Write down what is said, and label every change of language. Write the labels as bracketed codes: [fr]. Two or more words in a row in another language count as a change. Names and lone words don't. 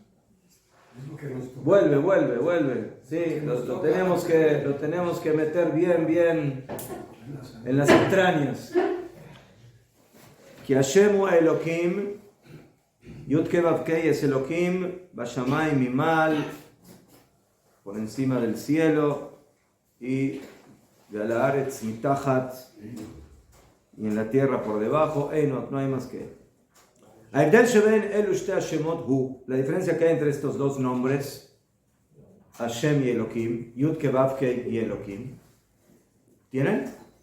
[es] Vuelve. Sí, lo tenemos que meter bien en las entrañas. [he] Que השם הוא אלוקים, Yud-Kei Vav-Kei es Elokim, בשמים ממעל, [es] por encima del cielo, y de la [he] הארץ מתחת, [es] y en la tierra por debajo. No hay más que él. La diferencia que hay entre estos dos nombres, Hashem y Elohim, Yud Kei Vav Kei y Elohim, ¿tienen?